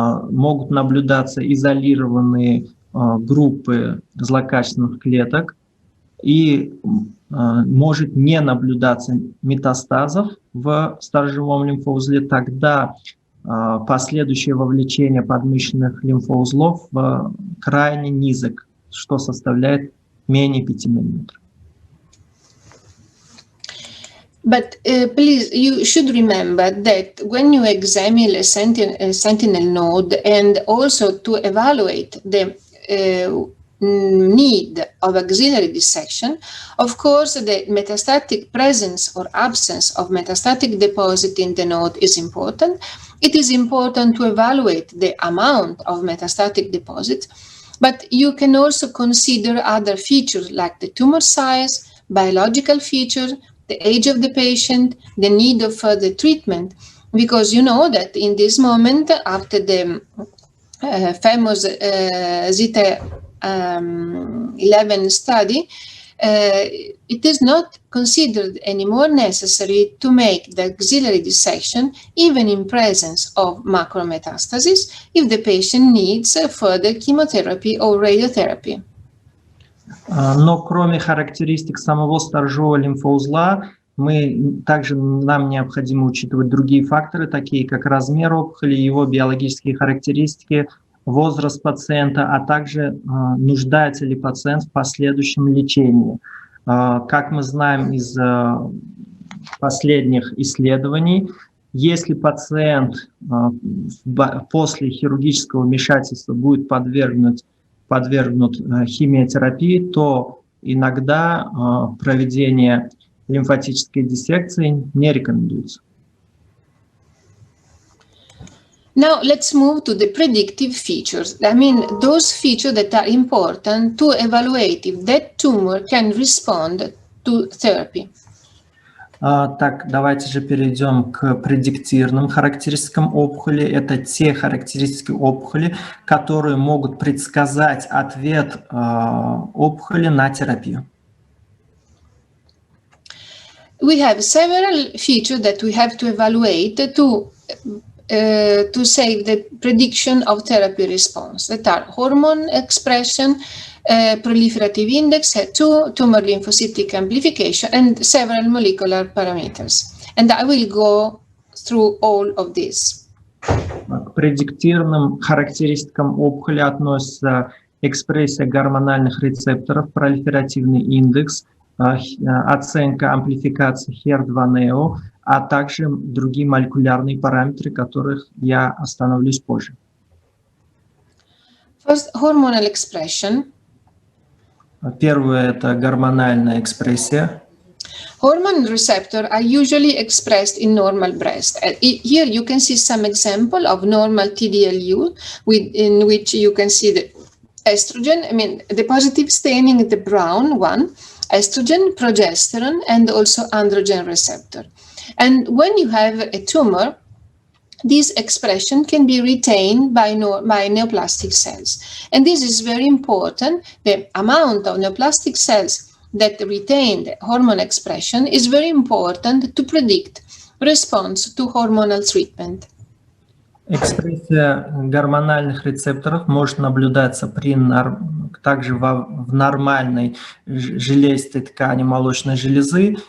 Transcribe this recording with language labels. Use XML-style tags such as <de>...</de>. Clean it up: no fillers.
<ru>Могут наблюдаться изолированные группы злокачественных клеток, и может не наблюдаться метастазов в сторожевом лимфоузле. Тогда последующее вовлечение подмышечных лимфоузлов крайне низок, что составляет менее 5 мм.</ru> <en>But please, you should remember that when you examine a sentinel node, and also to evaluate the need of axillary dissection, of course, the metastatic presence or absence of metastatic deposit in the node is important. It is important to evaluate the amount of metastatic deposit, but you can also consider other features like the tumor size, biological features, the age of the patient, the need of further treatment, because you know that in this moment, after the famous Zeta 11 study, it is not considered anymore necessary to make the axillary dissection even in presence of macrometastasis if the patient needs further chemotherapy or radiotherapy.</en> <ru>Но кроме характеристик самого сторожевого лимфоузла, нам необходимо учитывать другие факторы, такие как размер опухоли, его биологические характеристики, возраст пациента, а также нуждается ли пациент в последующем лечении. Как мы знаем из последних исследований, если пациент после хирургического вмешательства будет подвергнут химиотерапии, то иногда проведение лимфатической диссекции не рекомендуется.</ru> <en>Now let's move to the predictive features. I mean, those features that are important to evaluate if that tumor can respond to therapy.</en> <ru>Так, давайте же перейдем к предиктивным характеристикам опухоли. Это те характеристики опухоли, которые могут предсказать ответ опухоли на терапию.</ru> <en>We have several features that we have to evaluate to say the prediction of therapy response. That are hormone expression, proliferative index, HER2, tumor lymphocytic amplification, and several molecular parameters. And I will go through all of these.</en> <ru>К предиктивным характеристикам опухоли относятся экспрессия гормональных рецепторов, пролиферативный индекс, оценка амплификации HER2-neo, а также другие молекулярные параметры, которых я остановлюсь позже.</ru> <en>First, hormonal expression.</en> <ru>Первое – это гормональная экспрессия.</ru> <en>Hormone receptors are usually expressed in normal breast. Here you can see some example of normal TDLU, in which you can see the estrogen, I mean the positive staining, the brown one, estrogen, progesterone, and also androgen receptor. And when you have a tumor, this expression can be retained by neoplastic cells. And this is very important. The amount of neoplastic cells that retain the hormone expression is very important to predict response to hormonal treatment.</en> <ru>Экспрессия гормональных рецепторов может наблюдаться также в нормальной железистой ткани молочной железы.</ru>